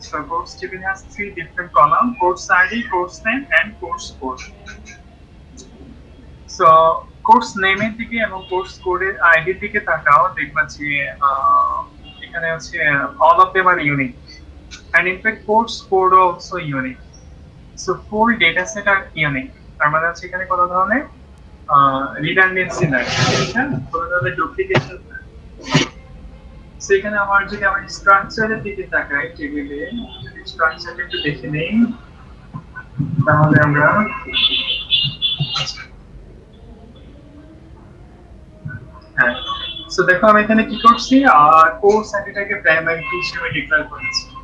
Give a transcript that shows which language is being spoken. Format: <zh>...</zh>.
<en>So course table has three different column: course ID, course name and course code.</en> <bn>So course নেমের দিকে এবং course কোডের আইডির দিকে তাকাও, দেখবা যে এখানে হচ্ছে</bn> <en>all of them are unique and in fact course code also unique. So full data set are unique.</en> <bn>তার মানে হচ্ছে এখানে কোনো ধরনের রিডান্ডেন্সি নাই, হ্যাঁ, কোনো ধরনের ডুপ্লিকেশন নাই। সেখানে আমার যদি আমার স্ট্রাকচারের দিকে তাকাই টেবিলে, যদি স্ট্রাকচারটা একটু দেখে নেই, তাহলে আমরা হ্যাঁ, সো দেখো আমি এখানে কি করছি, কোর্স আইডিটাকে প্রাইমারি কি হিসেবে ডিক্লেয়ার করেছি।</bn>